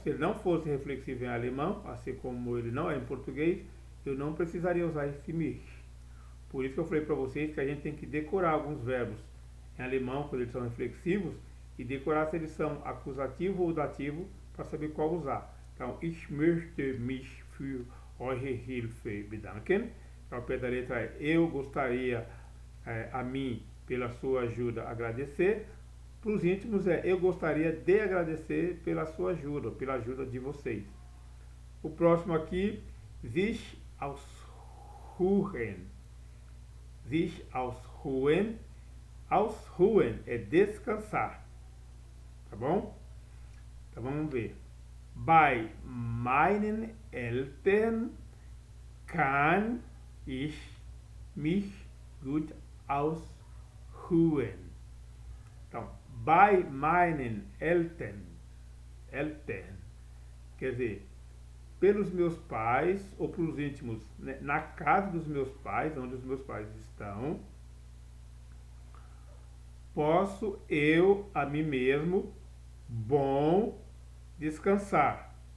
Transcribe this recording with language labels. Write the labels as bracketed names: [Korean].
[Portuguese] Se ele não fosse reflexivo em alemão, assim como ele não é em português, eu não precisaria usar esse mich. Por isso que eu falei para vocês que a gente tem que decorar alguns verbos em alemão quando eles são reflexivos e decorar se eles são acusativo ou dativo para saber qual usar. Então, [German] ich möchte mich für eure Hilfe bedanken. [Portuguese] Então, o pé da letra é eu gostaria a mim pela sua ajuda agradecer. Para os íntimos é eu gostaria de agradecer pela sua ajuda, pela ajuda de vocês. O próximo aqui, sich ausruhen. Sich ausruhen. Ausruhen é descansar, tá bom? Então vamos ver. [German] Bei meinen Eltern kann ich mich gut ausruhen. [Portuguese] Então, [German] bei meinen Eltern, [Portuguese] quer dizer, pelos meus pais, ou pelos íntimos, né, na casa dos meus pais, onde os meus pais estão, posso eu, a mim mesmo, bom descansar.